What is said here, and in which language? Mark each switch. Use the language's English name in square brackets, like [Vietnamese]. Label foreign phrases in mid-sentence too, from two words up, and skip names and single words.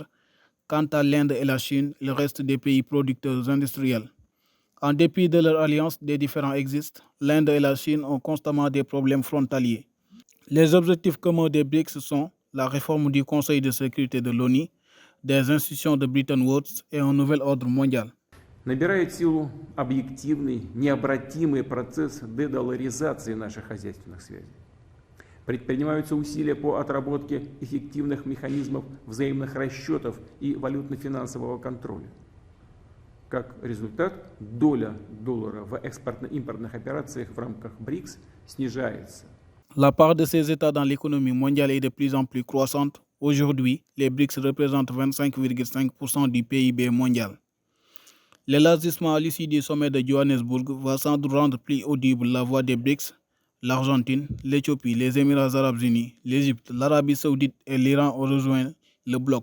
[French] Quant à l'Inde et la Chine, ils restent des pays producteurs industriels. En dépit de leur alliance, des différends existent. L'Inde et la Chine ont constamment des problèmes frontaliers. Les objectifs communs des BRICS sont la réforme du Conseil de sécurité de l'ONU, des institutions de Bretton Woods et un nouvel ordre mondial. [Russian] Набирает силу объективный, необратимый процесс дедоларизации наших хозяйственных связей. Предпринимаются усилия по отработке эффективных механизмов взаимных расчетов и валютно-финансового контроля. Как результат, доля доллара в экспортно-импортных операциях в рамках БРИКС снижается. [French] La part de ces États dans l'économie mondiale est de plus en plus croissante. Aujourd'hui, les BRICS représentent 25,5% du PIB mondial. L'élargissement à l'issue du sommet de Johannesburg va sans doute rendre plus audible la voix des BRICS. L'Argentine, l'Éthiopie, les Émirats arabes unis, l'Égypte, l'Arabie saoudite et l'Iran ont rejoint le bloc.